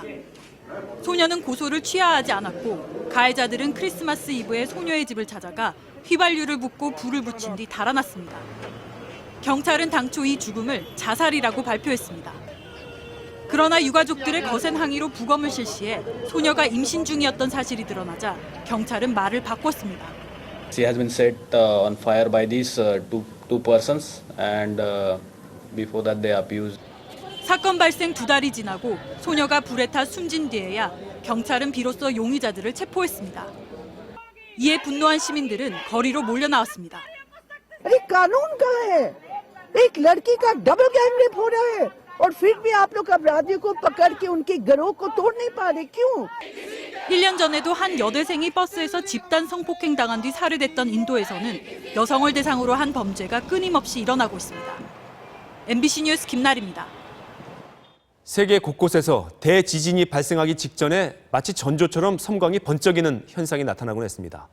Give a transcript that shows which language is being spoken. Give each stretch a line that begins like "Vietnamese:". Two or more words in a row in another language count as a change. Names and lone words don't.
Korean: 소녀는 고소를 취하하지 않았고 가해자들은 크리스마스 이브에 소녀의 집을 찾아가 휘발유를 붓고 불을 붙인 뒤 달아났습니다. 경찰은 당초 이 죽음을 자살이라고 발표했습니다. 그러나 유가족들의 거센 항의로 부검을 실시해 소녀가 임신 중이었던 사실이 드러나자 경찰은 말을 바꿨습니다.
English: She has been set on fire by these two persons and before that they abused.
Korean: 사건 발생 2달이 지나고 소녀가 불에 타 숨진 뒤에야 경찰은 비로소 용의자들을 체포했습니다. 이에 분노한 시민들은 거리로 몰려 나왔습니다.
Hindi: कानून कहाँ है? एक लड़की का डबल गैंग रेप हो रहा है और फिर भी आप लोग अपराधियों को पकड़ के उनके गिरोह को तोड़ नहीं पा रहे क्यों?
Korean: 1년 전에도 한 여대생이 버스에서 집단 성폭행 당한 뒤 살해됐던 인도에서는 여성을 대상으로 한 범죄가 끊임없이 일어나고 있습니다. MBC 뉴스 김나리입니다. 세계 곳곳에서 대지진이 발생하기 직전에 마치 전조처럼 섬광이 번쩍이는 현상이 나타나곤 했습니다.